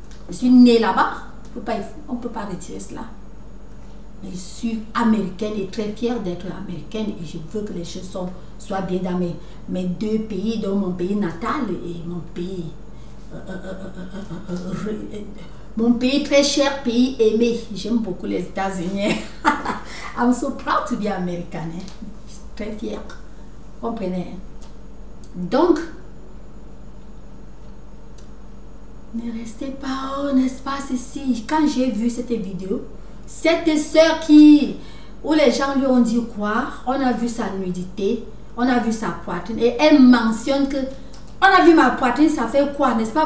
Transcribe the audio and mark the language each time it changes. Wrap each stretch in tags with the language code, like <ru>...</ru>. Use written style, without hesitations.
<fr>Je suis née là-bas, on ne peut pas retirer cela. Mais je suis américaine et très fière d'être américaine et je veux que les choses soient bien dans mes deux pays, dans mon pays natal et mon pays très cher, pays aimé. J'aime beaucoup les États-Unis.</fr> <en>I'm so proud to be American.</en> <fr>Je suis très fière. Comprenez? Donc, ne restez pas, n'est-ce pas, ici. Quand j'ai vu cette vidéo, cette soeur où les gens lui ont dit quoi? On a vu sa nudité, on a vu sa poitrine et elle mentionne que on a vu ma poitrine, ça fait quoi? N'est-ce pas?</fr>